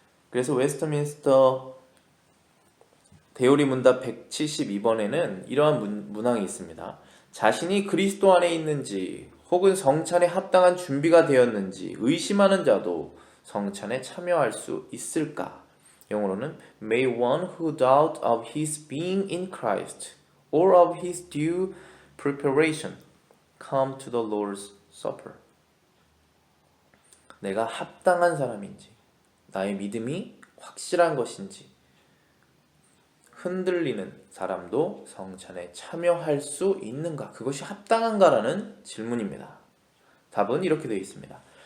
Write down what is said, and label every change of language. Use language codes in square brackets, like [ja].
[ko] 그래서 웨스트민스터 대요리 문답 172번에는 이러한 문항이 있습니다. 자신이 그리스도 안에 있는지 혹은 성찬에 합당한 준비가 되었는지 의심하는 자도 성찬에 참여할 수 있을까? 영어로는 [en] May one who doubt of his being in Christ or of his due preparation come to the Lord's Supper. [ko] 내가 합당한 사람인지, 나의 믿음이 확실한 것인지 흔들리는 사람도 성찬에 참여할 수 있는가? 그것이 합당한가라는 질문입니다. 답은 이렇게 되어 있습니다.